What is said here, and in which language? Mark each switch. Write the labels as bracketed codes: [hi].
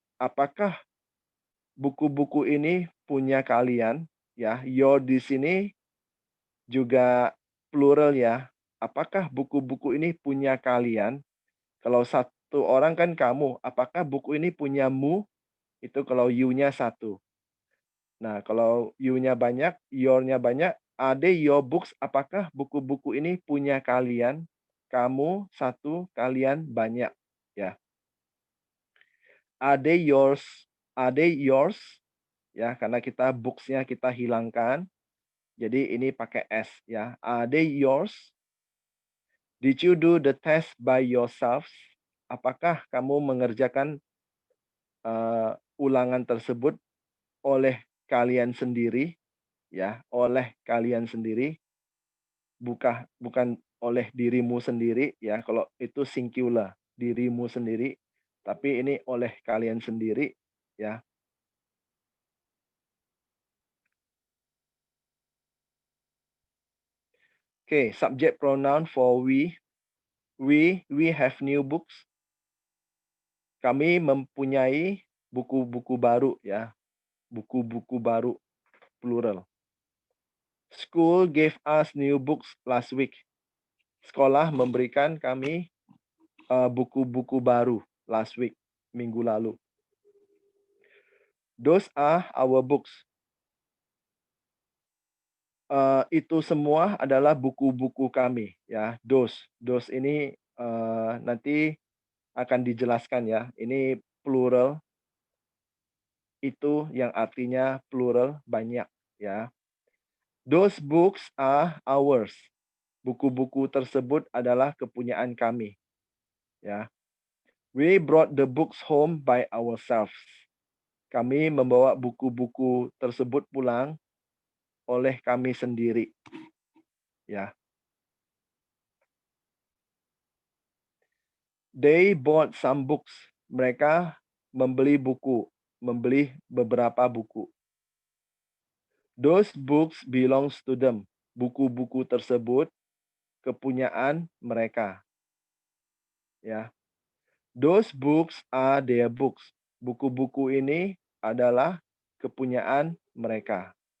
[id] Apakah buku-buku ini punya kalian? Ya, your di sini juga plural, ya. Apakah buku-buku ini punya kalian? Kalau satu orang kan kamu. Apakah buku ini punyamu? Itu kalau you-nya satu. Nah, kalau you-nya banyak, your-nya banyak, [en] are they your books? [id] Apakah buku-buku ini punya kalian? Kamu satu, kalian banyak, ya. [en] Are they yours? Are they yours? [id] Ya, karena kita books-nya kita hilangkan. Jadi ini pakai s, ya. [en] Are they yours? Did you do the test by yourself? [id] Apakah kamu mengerjakan ulangan tersebut oleh kalian sendiri, ya, oleh kalian sendiri, bukan oleh dirimu sendiri, ya. Kalau itu singular, dirimu sendiri, tapi ini oleh kalian sendiri, ya. [en] Oke, subject pronoun for we. We have new books. [id] Kami mempunyai buku-buku baru, ya. Buku-buku baru, plural. [en] School gave us new books last week. [id] Sekolah memberikan kami buku-buku baru [en] last week, [id] minggu lalu. [en] Those are our books. [id] Itu semua adalah buku-buku kami, ya. Those ini nanti akan dijelaskan, ya. Ini plural. Itu yang artinya plural, banyak, ya. [en] Those books are ours. [id] Buku-buku tersebut adalah kepunyaan kami, ya. [en] We brought the books home by ourselves. [id] Kami membawa buku-buku tersebut pulang oleh kami sendiri, ya. [en] They bought some books. [id] Mereka membeli buku, membeli beberapa buku. [en] Those books belongs to them. [id] Buku-buku tersebut kepunyaan mereka, ya. [en] Those books are their books. [id] Buku-buku ini adalah kepunyaan mereka.